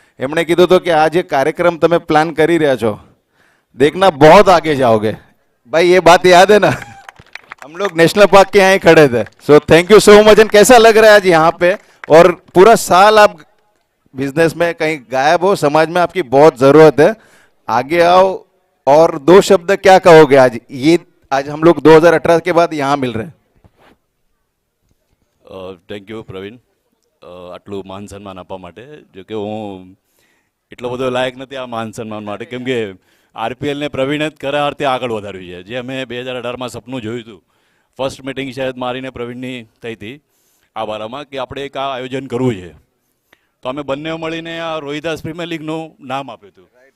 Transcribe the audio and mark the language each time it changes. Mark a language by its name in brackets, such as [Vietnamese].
[Gujarati] એમણે કીધું હતું કે આ જે કાર્યક્રમ તમે પ્લાન કરી રહ્યા છો, [Hindi] देखना बहुत आगे जाओगे। भाई ये बात याद है ना, हम लोग नेशनल पार्क के यहाँ ही खड़े थे। [English] So thank you so much. [Hindi] And कैसा लग रहा है आज यहाँ पे, और पूरा साल आप बिजनेस में कहीं गायब हो, समाज में आपकी बहुत जरूरत है, आगे आओ। और 2 शब्द क्या कहोगे आज, ये आज हम लोग 2018 के बाद यहाँ मिल रहे हैं? [Gujarati] થેન્ક યુ પ્રવીણ, આટલું માન સન્માન આપવા માટે। જો કે હું એટલો બધો લાયક નથી આ માન સન્માન માટે, કેમ કે આરપીએલને પ્રવીણે જ ખરા અર્થે આગળ વધાર્યું છે। જે અમે 2018માં સપનું જોયું હતું, ફર્સ્ટ મિટિંગ શાયદ મારીને પ્રવીણની થઈ હતી આ બારામાં કે આપણે એક આ આયોજન કરવું છે, તો અમે બંને મળીને આ રોહિદાસ પ્રીમિયર લીગનું નામ આપ્યું હતું।